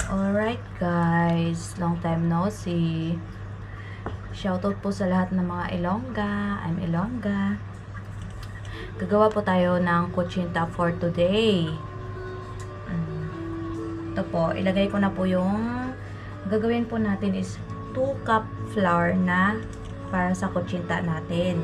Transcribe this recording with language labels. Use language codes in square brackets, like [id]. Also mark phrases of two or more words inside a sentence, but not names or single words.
[en] Alright guys, long time no see. [tl] Shoutout po sa lahat ng mga Ilongga. I'm Ilongga. Gagawa po tayo ng kutsinta [en] for today. [tl] Ito po, ilagay ko na po yung gagawin po natin is 2 [en] cup flour [tl] na para sa kutsinta natin.